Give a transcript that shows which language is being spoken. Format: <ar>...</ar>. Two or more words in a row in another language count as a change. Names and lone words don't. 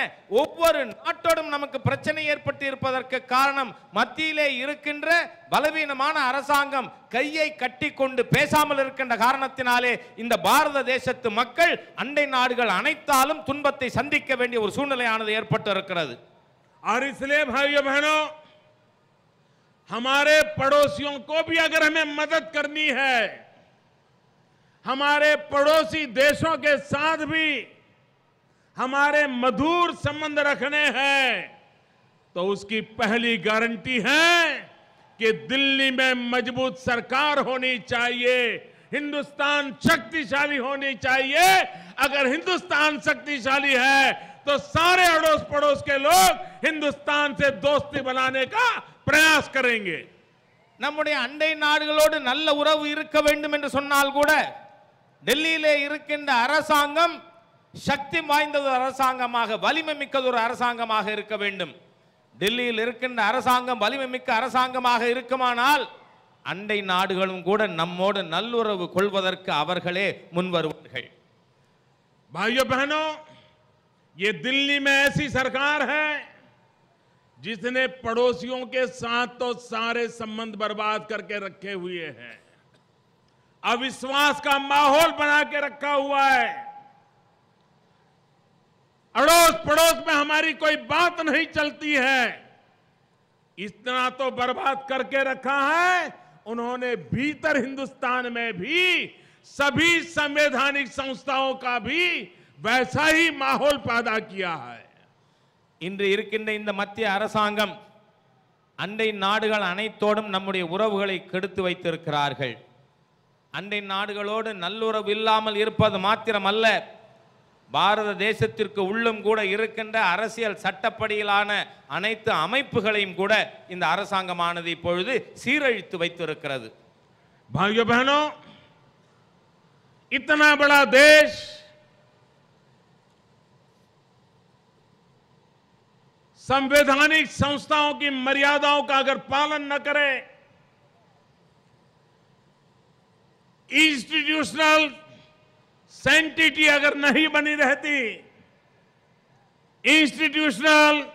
<ta>ஒவ்வொரு நாட்டோடும் நமக்கு பிரச்சனை ஏற்பட்டு இருப்பதற்கு காரணம் மத்தியிலே இருக்கின்ற பலவீனமான அரசாங்கம் கையை கட்டி கொண்டு பேசாமல் இருக்கின்ற காரணத்தினாலே இந்த பாரத தேசத்து மக்கள் அண்டை நாடுகள் அனைத்தாலும் துன்பத்தை சந்திக்க வேண்டிய ஒரு சூழ்நிலையானது ஏற்பட்டு இருக்கிறது.</ta> <hi>और इसलिए भाइयों बहनों, हमारे पड़ोसियों को भी अगर हमें मदद करनी है, हमारे पड़ोसी देशों के साथ भी हमारे मधुर संबंध रखने हैं, तो उसकी पहली गारंटी है कि दिल्ली में मजबूत सरकार होनी चाहिए, हिंदुस्तान शक्तिशाली होनी चाहिए। अगर हिंदुस्तान शक्तिशाली है तो सारे अड़ोस पड़ोस के लोग हिंदुस्तान से दोस्ती बनाने का प्रयास करेंगे.</hi> <ta>நம்முடைய அண்டை நாடுகளோடு நல்ல உறவு இருக்க வேண்டும் என்று சொன்னால் கூட டெல்லியிலே இருக்கின்ற அரசாங்கம் சக்தி வாய்ந்த ஒரு அரசாங்கமாக, வலிமை மிக்க ஒரு அரசாங்கமாக இருக்க வேண்டும். டெல்லியில் இருக்கின்ற அரசாங்கம் வலிமை மிக்க அரசாங்கமாக இருக்குமானால் அண்டை நாடுகளும் கூட நம்மோடு நல்லுறவு கொள்வதற்கு அவர்களே முன்வருவார்கள்.</ta> <hi>भाइयों बहनों, ये दिल्ली में ऐसी सरकार है जिसने पड़ोसियों के साथ तो सारे संबंध बर्बाद करके रखे हुए हैं, अविश्वास का माहौल बना के रखा हुआ है। अड़ोस पड़ोस में हमारी कोई बात नहीं चलती है, इतना तो बर्बाद करके रखा है। उन्होंने भीतर हिंदुस्तान में भी सभी संवैधानिक संस्थाओं का भी वैसा ही माहौल पैदा किया है.</hi> <ta>இன்று இருக்கின்ற இந்த மத்திய அரசாங்கம் அண்டை நாடுகள் அனைத்தோடும் நம்முடைய உறவுகளை கெடுத்து வைத்திருக்கிறார்கள். அண்டை நாடுகளோடு நல்லுறவு இல்லாமல் இருப்பது மாத்திரமல்ல, பாரத தேசத்திற்கு உள்ளும் கூட இருக்கின்ற அரசியல் சட்டப்படியிலான அனைத்து அமைப்புகளையும் கூட இந்த அரசாங்கமானது இப்பொழுது சீரழித்து வைத்திருக்கிறது.</ta> <hi>भाइयों बहनों, इतना बड़ा देश संवैधानिक संस्थाओं की मर्यादाओं का अगर पालन न करे,</hi> <en>institutional sanctity</en> <hi>अगर नहीं बनी रहती, इंस्टीट्यूशनल</hi>